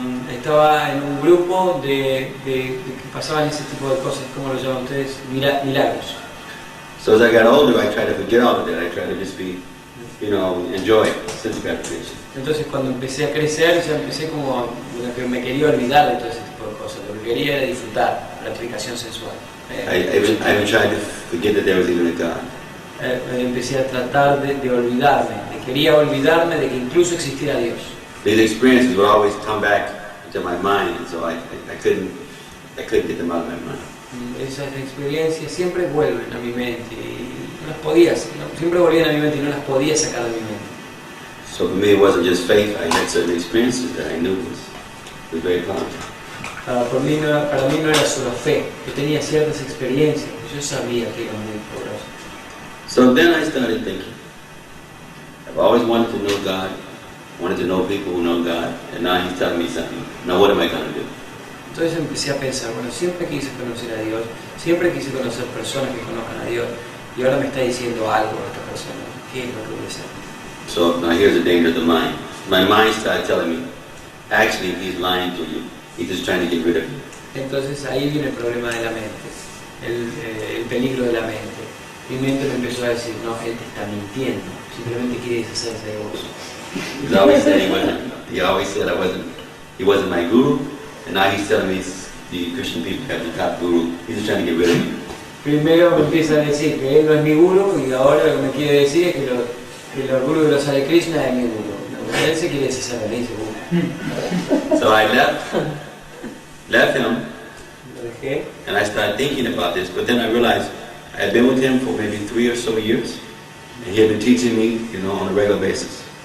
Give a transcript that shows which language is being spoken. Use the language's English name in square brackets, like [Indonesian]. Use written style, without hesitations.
[Spanish] Estaba en un grupo de que pasaban ese tipo de cosas, ¿cómo lo llaman ustedes? Milagros. [English] So as I got older, I tried to forget all of that. I tried to just be, enjoy sense gratification. [Spanish] Entonces cuando empecé a crecer, ya empecé como que me quería olvidar de todo ese tipo de cosas. Lo que quería era disfrutar, gratificación sensual. [English] I even tried to forget that there was even a God. [Spanish] Empecé a tratar de olvidarme, quería olvidarme de que incluso existiera Dios. [English] These experiences would always come back into my mind, and so I couldn't get them out of my mind. [Spanish] Esas experiencias siempre vuelven a mi mente y no las podía, siempre volvían a mi mente y no las podía sacar de mi mente. [English] So for me, it wasn't just faith. I had certain experiences that I knew was very powerful. [Spanish] para mí no era solo fe, yo tenía ciertas experiencias, yo sabía que era muy poderoso. [English] So then I started thinking, I've always wanted to know God, wanted to know people who know God, and now He's telling me something. Now what am I going to do? [Spanish] Entonces empecé a pensar, bueno, siempre quise conocer a Dios, siempre quise conocer personas que conozcan a Dios, y ahora me está diciendo algo a esta persona, ¿qué es lo que voy a hacer? [English] So now here's the danger of the mind. My mind started telling me, actually He's lying to you. He's just trying to get rid of you. [Spanish] Entonces ahí viene el problema de la mente, el peligro de la mente. Mi mente me empezó a decir, no, él te está mintiendo, simplemente quiere deshacerse de vos. [English] He always said he wasn't my guru, and now he's telling me the Christian people have the top guru. He's just trying to get rid of me. [Spanish] Primero me empieza a decir que él no es mi guru, y ahora lo que me quiere decir es que los gurus de los Hare Krishna es mi guru. Él se quiere deshacer de mí, seguro. [English] So I left him, [Spanish] Lo dejé. [English] and I started thinking about this, but then I realized I had been with him for maybe 3 or so years, and he had been teaching me, on a regular basis.